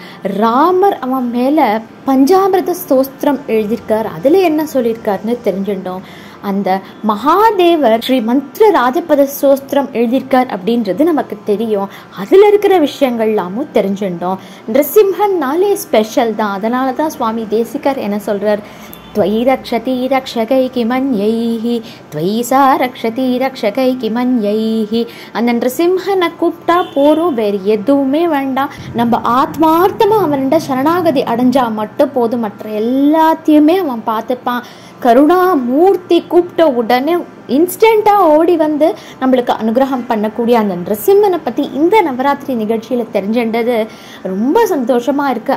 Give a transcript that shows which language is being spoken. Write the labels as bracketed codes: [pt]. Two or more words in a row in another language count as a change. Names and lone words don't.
[ta] ராமர் அவன் மேலே பஞ்சாமிர்த ஸ்தோத்திரம் எழுதியிருக்கார். அதில் என்ன சொல்லியிருக்காருன்னு தெரிஞ்சுட்டோம். அந்த மகாதேவர் ஸ்ரீ மந்திர ராஜபத ஸ்தோத்திரம் எழுதியிருக்கார் அப்படின்றது நமக்கு தெரியும். அதில் இருக்கிற விஷயங்கள்லாமும் தெரிஞ்சுட்டோம். நிருசிம்மன்னாலே ஸ்பெஷல் தான். அதனால தான் சுவாமி தேசிகர் என்ன சொல்கிறார், [sa] त्वयि रक्षति रक्षकैकि मन्यैः त्वयि सा रक्षति रक्षकैकि मन्यैः. [ta] அந்த நிருசிம்மனை கூப்பிட்டா போறோம், வேறு எதுவுமே வேண்டாம். நம்ம ஆத்மார்த்தமாக அவன்கிட்ட சரணாகதி அடைஞ்சா மட்டும் போதும், மற்ற எல்லாத்தையுமே அவன் பார்த்துப்பான். கருணா மூர்த்தி கூப்பிட்ட உடனே இன்ஸ்டண்ட்டாக ஓடி வந்து நம்மளுக்கு அனுகிரகம் பண்ணக்கூடிய அந்த நிருசிம்மனை பற்றி இந்த நவராத்திரி நிகழ்ச்சியில் தெரிஞ்சின்றது ரொம்ப சந்தோஷமாக இருக்குது.